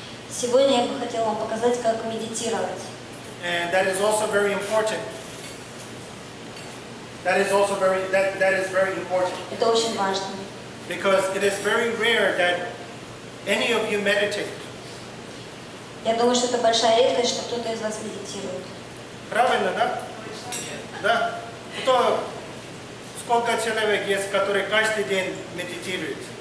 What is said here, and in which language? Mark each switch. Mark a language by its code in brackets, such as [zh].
[ru] Сегодня я бы хотела вам показать, как медитировать. [en] And that is also very important. That is very important. [ru] Это очень важно. [en] Because it is very rare that any of you meditate. [ru] Я думаю, что это большая редкость, что кто-то из вас медитирует. Правильно, да? Да. Сколько человек есть, которые каждый день медитируют?